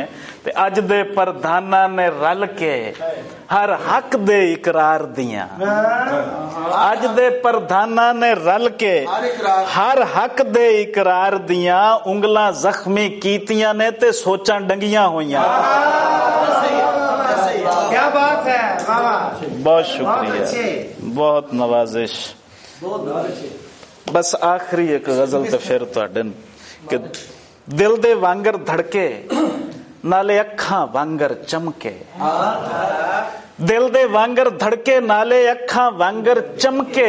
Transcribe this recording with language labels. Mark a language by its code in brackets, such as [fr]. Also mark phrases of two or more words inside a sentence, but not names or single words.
[pa] ਤੇ ਅੱਜ ਦੇ ਪ੍ਰਧਾਨਾਂ ਨੇ ਰਲ ਕੇ ਹਰ ਹੱਕ ਦੇ ਇਕਰਾਰ ਦੀਆਂ, ਅੱਜ ਦੇ ਪ੍ਰਧਾਨਾਂ ਨੇ ਰਲ ਕੇ ਹਰ ਹੱਕ ਦੇ ਇਕਰਾਰ ਦੀਆਂ ਉਂਗਲਾਂ ਜ਼ਖਮੀ ਕੀਤੀਆਂ ਨੇ ਤੇ ਸੋਚਾਂ ਡੰਗੀਆਂ ਹੋਈਆਂ। [ur] کیا بات ہے بابا, بہت شکریہ، بہت نوازش. [pa] ਬਸ ਆਖ਼ਿਰੀ ਏਕ ਗ਼ਜ਼ਲ ਤੋ ਫਿਰ ਤੁਹਾਡੇ ਕਿ ਦਿਲ ਦੇ ਵਾਂਗਰ ਧੜਕੇ ਨਾਲੇ ਅੱਖਾਂ ਵਾਂਗਰ ਚਮਕੇ, ਦਿਲ ਦੇ ਵਾਂਗਰ ਧੜਕੇ ਨਾਲੇ ਅੱਖਾਂ ਵਾਂਗਰ ਚਮਕੇ।